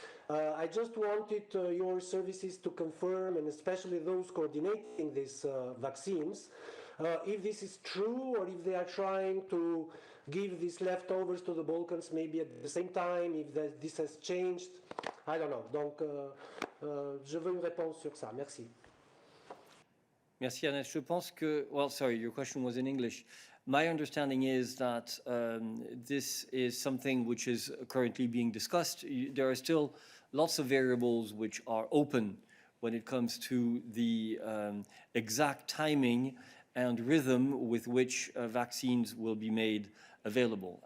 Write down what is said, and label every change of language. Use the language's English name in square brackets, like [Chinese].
[English] I just wanted your services to confirm, and especially those coordinating these vaccines, if this is true, or if they are trying to give these leftovers to the Balkans maybe at the same time, if this has changed. I don't know. [French] Donc, je veux une réponse sur ça. Merci. Merci, Ernest. [English] Je pense que, well, sorry, your question was in English. My understanding is that this is something which is currently being discussed. There are still lots of variables which are open when it comes to the exact timing and rhythm with which vaccines will be made available.